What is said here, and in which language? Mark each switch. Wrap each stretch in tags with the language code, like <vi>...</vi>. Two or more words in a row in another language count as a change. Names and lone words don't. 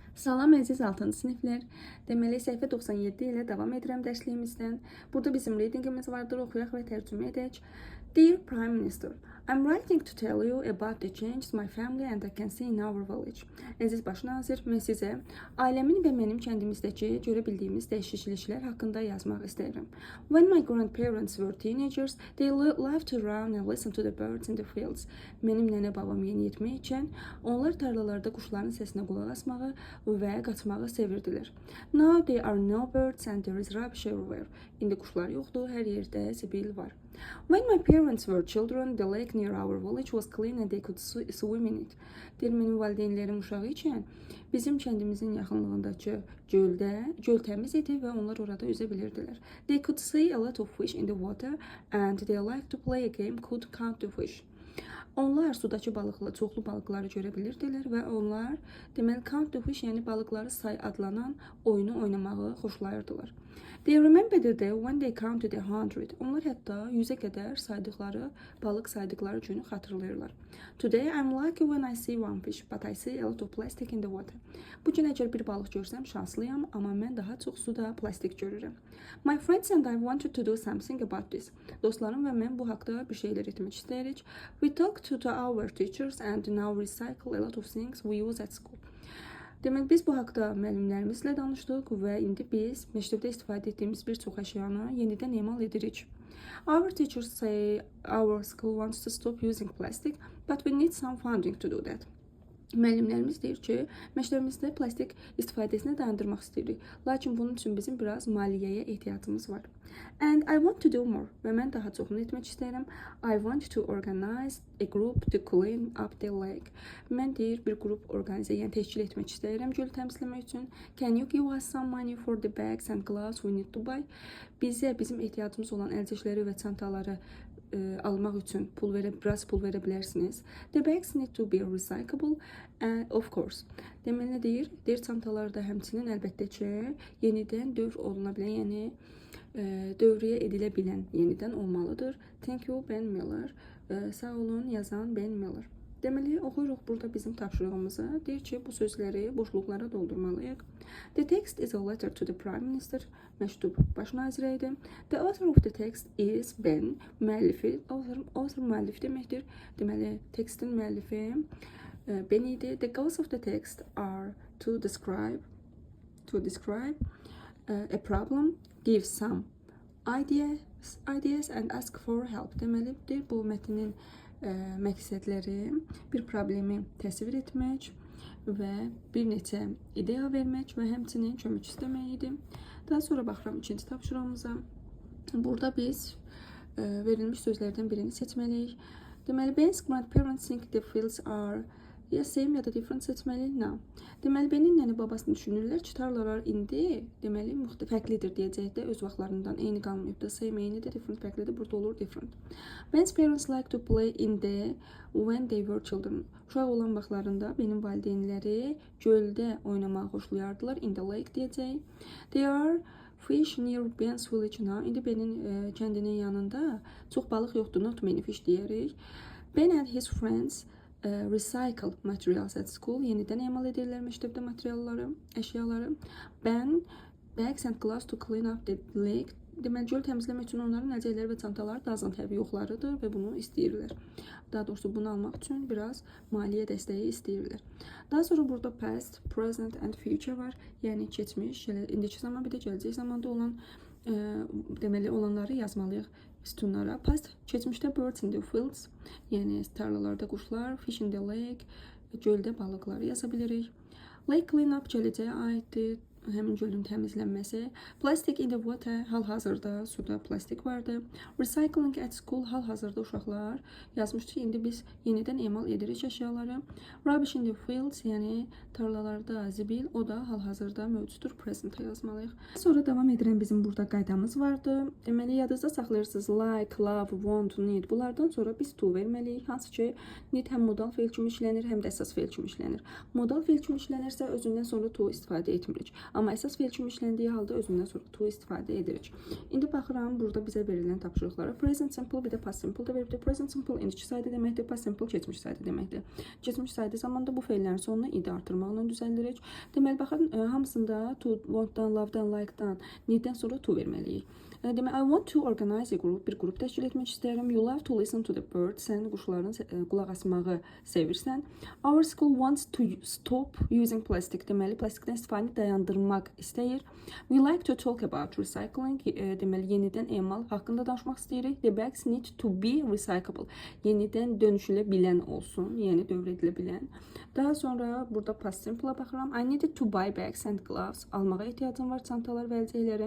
<az>Salam əziz 6-cı siniflər. Deməli səhifə 97 ilə davam edirəm dərsliyimizdən. Burada bizim readingimiz vardır. Oxuyaq və tərcümə edək.</az> <en>Dear Prime Minister, I'm writing to tell you about the changes my family and I can see in our village.</en> <az>Əziz baş nazir, mən sizə ailəmin və mənim kəndimizdəki görə bildiyimiz dəyişikliklər haqqında yazmaq istəyirəm.</az> <en>When my grandparents were teenagers, they loved to run and listen to the birds in the fields.</en> <az>Mənim nənə babam yeniyetmə ikən onlar tarlalarda quşların səsinə qulaq asmağı və qaçmağı sevirdilər.</az> <en>Now there are no birds and there is rubbish everywhere.</en> <az>İndi quşlar yoxdur, hər yerdə zibil var.</az> <en>When my parents were children, the lake near our village was clean and they could swim in it.</en> <az>Deyir, mənim valideynlərim uşağı ikən bizim kəndimizin yaxınlığındakı göl təmiz idi və onlar orada üzə bilirdilər.</az> <en>They could see a lot of fish in the water and they liked to play a game called Count the Fish.</en> <az>Onlar sudakı çoxlu balıqları görə bilirdilər və onlar deməli Count the Fish, yəni balıqları say adlanan oyunu oynamağı xoşlayırdılar.</az> <en>They remembered the day when they counted 100.</en> <az>Onlar hətta 100-ə qədər balıq saydıqları günü xatırlayırlar.</az> <en>Today I'm lucky when I see one fish, but I see a lot of plastic in the water.</en> <az>Bu gün əgər bir balıq görsəm şanslıyam, amma mən daha çox suda plastik görürəm.</az> <en>My friends and I wanted to do something about this.</en> <az>Dostlarım və mən bu haqda bir şeylər etmək istəyirik.</az> <en>We talked to our teachers and now recycle a lot of things we use at school.</en> <az>Deməli, biz bu haqda müəllimlərimizlə danışdıq və indi biz məktəbdə istifadə etdiyimiz bir çox əşyanı yenidən emal edirik.</az> <en>Our teachers say our school wants to stop using plastic, but we need some funding to do that.</en> <az>Müəllimlərimiz deyir ki, məktəbimizdə plastik istifadəsini dayandırmaq istəyirik. Lakin bunun üçün bizim biraz maliyyəyə ehtiyacımız var.</az> <en>And I want to do more.</en> <az>Və mən daha çoxunu etmək istəyirəm.</az> <en>I want to organize a group to clean up the lake.</en> <az>Mən deyir bir qrup yəni təşkil etmək istəyirəm gölü təmizləmək üçün.</az> <en>Can you give us some money for the bags and gloves we need to buy?</en> <az>Bizim ehtiyacımız olan əlcəkləri və çantaları almaq üçün biraz pul verə bilərsiniz.</az> <en>The bags need to be recyclable, of course.</en> <az>Deməli deyir çantalar da həmçinin əlbəttə ki, yenidən dövr oluna bilən, yəni dövrəyə edilə bilən yenidən olmalıdır.</az> <en>Thank you Ben Miller.</en> <az>Sağ olun yazan Ben Miller. Deməli oxuyuruq burada bizim tapşırığımızı. Deyir ki, bu sözləri boşluqlara doldurmalıyıq.</az> <en>The text is a letter to the Prime Minister.</en> <az>Məktub baş nazirə idi.</az> <en>The author of the text is Ben.</en> <az>Müəllifi, author müəllif deməkdir. Deməli, tekstin müəllifi Ben idi.</az> <en>The goals of the text are to describe a problem, give some ideas and ask for help.</en> <az>Deməli, bu mətnin məqsədləri bir problemi təsvir etmək və bir neçə ideya vermək və həmçinin kömək istəmək idi. Daha sonra baxıram ikinci tapşırığımıza. Burada biz verilmiş sözlərdən birini seçməliyik. Deməli,</az> <en>Ben's grandparents think the fields are ya same</en> <az>ya da</az> <en>different seçməliyik. No.</en> <az>Deməli, Benin nənə babasını düşünürlər ki, tarlalar indi deməli fərqlidir deyəcəkdə, öz vaxtlarından eyni qalmayıb da, same eynidir, different fərqlidir, burada olur different.</az> <en>Ben's parents like to play in the when they were children.</en> <az>Uşaq olan vaxtlarında benim valideynləri göldə oynamağı xoşlayardılar.</az> <en>In the lake deyəcək. They are fish near Ben's village now.</en> <az>İndi Benin kəndinin yanında çox balıq yoxdur,</az> <en>not many fish deyərik. Ben and his friends recycle materials at school.</en> <az>Yenidən emal edirlər məktəbdə materialları, əşyaları.</az> <en>Ben bags and gloves to clean up the lake.</en> <az>Deməli, göl təmizləmək üçün onların əlcəkləri və çantaları da azan təbii yoxlarıdır və bunu istəyirlər. Daha doğrusu bunu almaq üçün biraz maliyyə dəstəyi istəyirlər. Daha sonra burada</az> <en>past, present and future</en> <az>var. Yəni keçmiş, indiki zaman bir də gələcək zamanda olan deməli olanları yazmalıyıq sütunlara.</az> <en>Past, keçmişdə birds in the fields,</en> <az>yəni tarlalarda quşlar,</az> <en>fish in the lake,</en> <az>göldə balıqları yaza bilirik.</az> <en>Lake clean up</en> <az>gələcəyə aiddir, həmin gölün təmizlənməsi.</az> <en>Plastic in the water,</en> <az>hal-hazırda suda plastik vardı.</az> <en>Recycling at school,</en> <az>hal-hazırda uşaqlar yazmışdı ki, indi biz yenidən emal edirik əşyaları.</az> <en>Rubbish in the fields,</en> <az>yəni tarlalarda zibil, o da hal-hazırda mövcuddur, present yazmalıyıq. Sonra davam edirəm, bizim burada qaydamız vardı. Deməli, yadınızda saxlayırsınız,</az> <en>like, love, want, need.</en> <az>Bunlardan sonra biz to verməliyik, hansı ki, need həm modal fe'l kimi işlənir, həm də əsas fe'l kimi işlənir. Modal fe'l kimi işlənirsə, özündən sonra to istifadə etmirik. Amma əsas fe'l kimi işləndiyi halda özündən sonra to istifadə edirik. İndi baxıram burada bizə verilən tapşırıqlara.</az> <en>Present simple</en> <az>bir də</az> <en>past simple</en> <az>da veribdir.</az> <en>Present simple</en> <az>indiki sayda deməkdir,</az> <en>past simple</en> <az>keçmiş sayda deməkdir. Keçmiş sayda zamanda bu fe'llərin sonuna id artırmaqla düzəldirik. Deməli baxın, hamısında to, want-dan, love-dan, like-dan, need-dən sonra to verməliyik. Deməli,</az> <en>I want to organize a group,</en> <az>bir qrup təşkil etmək istəyirəm.</az> <en>You love to listen to the birds,</en> <az>sən quşların qulaq asmağı sevirsən.</az> <en>Our school wants to stop using plastic,</en> <az>deməli, plastikdən istifadəni dayandırmaq istəyir.</az> <en>We like to talk about recycling,</en> <az>deməli, yenidən emal haqqında danışmaq istəyirik.</az> <en>The bags need to be recyclable,</en> <az>yenidən dönüşülə bilən olsun, yəni dövr edilə bilən. Daha sonra burada</az> <en>past simple-a</en> <az>baxıram.</az> <en>I needed to buy bags and gloves,</en> <az>almağa ehtiyacım var, çantalar və əlcəkləri.</az>